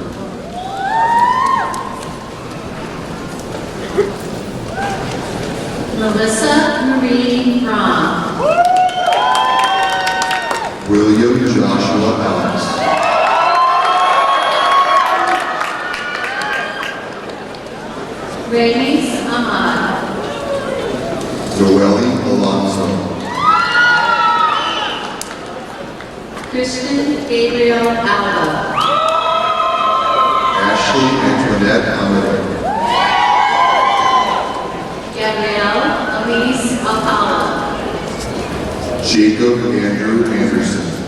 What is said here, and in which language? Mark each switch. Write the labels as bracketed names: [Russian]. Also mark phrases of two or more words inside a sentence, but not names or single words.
[English] Melissa Marie Braun. William Joshua Alex. Reyes Ahmad. Noeli Alonso. Christian Gabriel Alba. Ashley Antoinette Amador. Gabrielle Elise Alcala. Jacob Andrew Anderson.